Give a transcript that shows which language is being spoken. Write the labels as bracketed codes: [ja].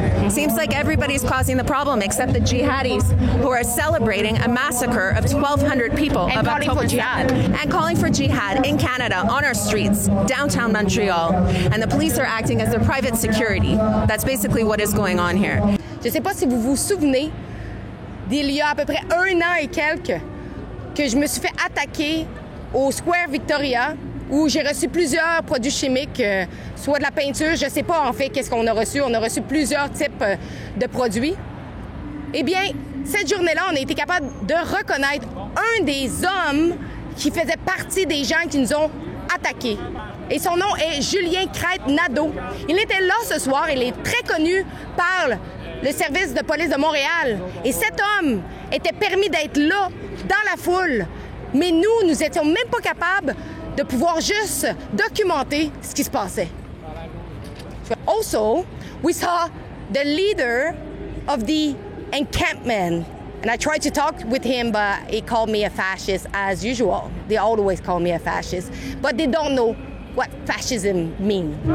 [en] Seems like everybody's causing the problem except the jihadis who are celebrating a massacre of 1,200 people and calling for jihad. And calling for jihad in Canada, on our streets, downtown Montreal. And the police are acting as their private security. That's basically what is going on here. [fr] Je ne sais pas si vous vous souvenez d'il y a à peu près 1 an et quelques que je me suis fait attaquer au Square Victoria où j'ai reçu plusieurs produits chimiques, soit de la peinture, je ne sais pas en fait qu'est-ce qu'on a reçu. On a reçu plusieurs types de produits. Eh bien, cette journée-là, on a été capable de reconnaître un des hommes qui faisait partie des gens qui nous ont attaqués. Et son nom est Julien Crête-Nadeau. Il était là ce soir, il est très connu par le service de police de Montréal. Et cet homme était permis d'être là, dans la foule. Mais nous n'étions même pas capables de pouvoir juste documenter ce qui se passait. [en] Also, we saw the leader of the encampment. And I tried to talk with him, but he called me a fascist as usual. They always call me a fascist. But they don't know what fascism means.